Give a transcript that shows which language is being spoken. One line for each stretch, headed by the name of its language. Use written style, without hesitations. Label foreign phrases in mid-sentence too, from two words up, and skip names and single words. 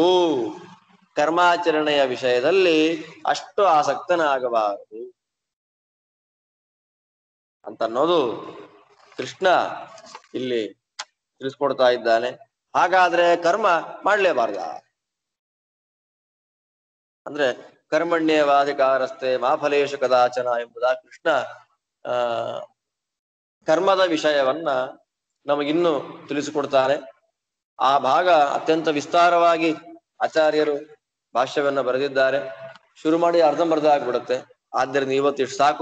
Kannada: ಕರ್ಮಾಚರಣೆಯ ವಿಷಯದಲ್ಲಿ ಅಷ್ಟು ಆಸಕ್ತನಾಗಬಾರದು ಅಂತ ಅನ್ನೋದು ಕೃಷ್ಣ ಇಲ್ಲಿ ತಿಳಿಸ್ಕೊಡ್ತಾ ಇದ್ದಾನೆ. ಹಾಗಾದ್ರೆ ಕರ್ಮ ಮಾಡ್ಲೇಬಾರ್ದ? ಅಂದ್ರೆ
Sanskrit: ಕರ್ಮಣ್ಯೇವಾಧಿಕಾರಸ್ಥೆ ಮಾ ಫಲೇಶು ಕದಾಚನ
Kannada: ಎಂಬುದಾ ಕೃಷ್ಣ ಕರ್ಮದ ವಿಷಯವನ್ನ ನಮಗಿನ್ನು ತಿಳಿಸಿಕೊಡ್ತಾನೆ. ಆ ಭಾಗ ಅತ್ಯಂತ ವಿಸ್ತಾರವಾಗಿ ಆಚಾರ್ಯರು ಭಾಷ್ಯವನ್ನ ಬರೆದಿದ್ದಾರೆ. ಶುರು ಮಾಡಿ ಅರ್ಧಂಬರ್ಧ ಆಗ್ಬಿಡುತ್ತೆ. ಆದ್ದರಿಂದ ಇವತ್ತಿಷ್ಟು ಸಾಕು.